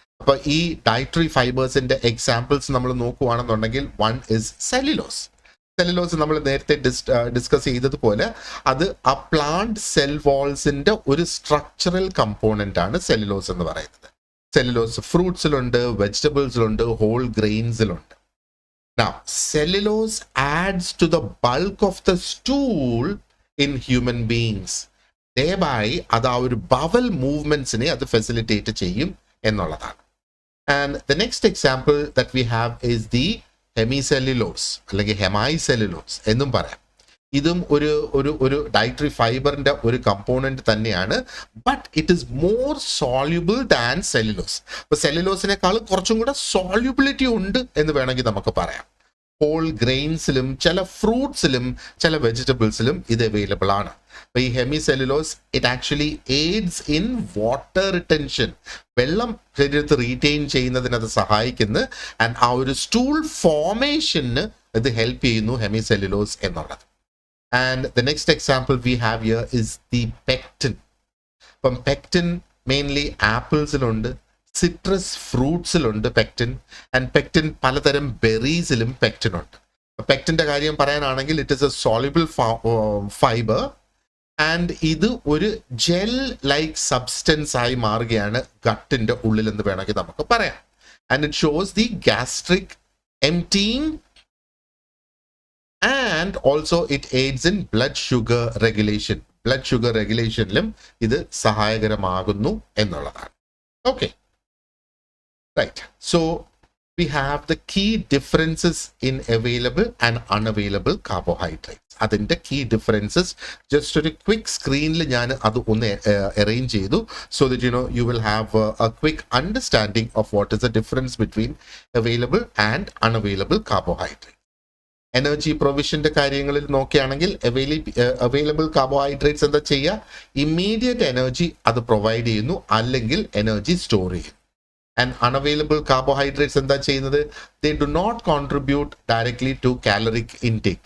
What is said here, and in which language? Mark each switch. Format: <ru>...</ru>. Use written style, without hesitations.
<ml>അപ്പോൾ ഈ dietary ഫൈബേഴ്സിന്റെ examples നമ്മൾ നോക്കുകയാണെന്നുണ്ടെങ്കിൽ,</ml> <en>One is cellulose.</en> <ml>സെല്ലുലോസ് നമ്മൾ നേരത്തെ ഡിസ്കസ് ചെയ്തതുപോലെ അത് ആ പ്ലാന്റ് സെൽ വാൾസിന്റെ ഒരു സ്ട്രക്ചറൽ കമ്പോണന്റ് ആണ് സെല്ലുലോസ് എന്ന് പറയുന്നത്. Cellulose ഫ്രൂട്ട്സിലുണ്ട്, വെജിറ്റബിൾസിലുണ്ട്, whole ഗ്രെയിൻസിലുണ്ട്.</ml> <en>Now, cellulose adds to the bulk of the stool in human beings.</en> <ml>Thereby, അത് ആ ഒരു ബവൽ മൂവ്മെന്റ്സിനെ അത് ഫെസിലിറ്റേറ്റ് ചെയ്യും എന്നുള്ളതാണ്.</ml> <en>And the next example that we have is the hemicellulose</en> <ml>അല്ലെങ്കിൽ hemicellulose എന്നും പറയാം. ഇതും ഒരു ഡയറ്ററി ഫൈബറിന്റെ ഒരു കമ്പോണന്റ് തന്നെയാണ്.</ml> <en>But it is more soluble than cellulose.</en> <ml>അപ്പൊ സെല്ലുലോസിനേക്കാൾ കുറച്ചും കൂടെ സോല്യൂബിലിറ്റി ഉണ്ട് എന്ന് വേണമെങ്കിൽ നമുക്ക് പറയാം. ഹോൾ ഗ്രെയിൻസിലും ചില ഫ്രൂട്ട്സിലും ചില വെജിറ്റബിൾസിലും ഇത് അവൈലബിൾ ആണ്. അപ്പൊ ഈ hemicellulose</ml> <en>it actually aids in water retention,</en> <ml>വെള്ളം ശരീരത്തിൽ റീറ്റെയിൻ ചെയ്യുന്നതിന് അത് സഹായിക്കുന്നു. ആൻഡ് ആ ഒരു സ്റ്റൂൾ ഫോർമേഷന് ഇത് ഹെൽപ്പ് ചെയ്യുന്നു ഹെമിസെല്ലുലോസ് എന്നുള്ളത്.</ml> <en>And the next example we have here is the pectin.</en> <ml>From pectin mainly apples-iluണ്ട്, citrus fruits-iluണ്ട് pectin, and pectin പലതരം berries-ഇലും pectin ഉണ്ട്. Pectin-ന്റെ കാര്യം പറയാനാണെങ്കിൽ</ml> <en>it is a soluble fiber,</en> <ml>and ഇത് ഒരു ജെൽ ലൈക്ക് സബ്സ്റ്റൻസ് ആയി മാറുകയാണ് ഗട്ടിന്റെ ഉള്ളിൽ എന്ന് വേണമെങ്കിൽ നമുക്ക് പറയാം.</ml> <en>And it shows the gastric emptying, and also it aids in blood sugar regulation.</en> <ml>Blood sugar regulationലും ഇത് സഹായകരമാകുന്നു എന്നുള്ളതാണ്.</ml> <en>Okay, right. So we have the key differences in available and unavailable carbohydrates.</en> <ml>അതിന്റെ key differences just ഒരു quick screenൽ ഞാൻ അത് ഒന്ന് arrange ചെയ്തു,</ml> <en>so that you will have a quick understanding of what is the difference between available and unavailable carbohydrates.</en> <ml>Energy പ്രൊവിഷന്റെ കാര്യങ്ങളിൽ നോക്കുകയാണെങ്കിൽ available carbohydrates എന്താ ചെയ്യുക? ഇമ്മീഡിയറ്റ് എനർജി അത് പ്രൊവൈഡ് ചെയ്യുന്നു, അല്ലെങ്കിൽ എനർജി സ്റ്റോർ ചെയ്യും.</ml> <en>and unavailable carbohydrates</en> <ml>എന്താ ചെയ്യുന്നത്?</ml> <en>They do not contribute directly to caloric intake.</en>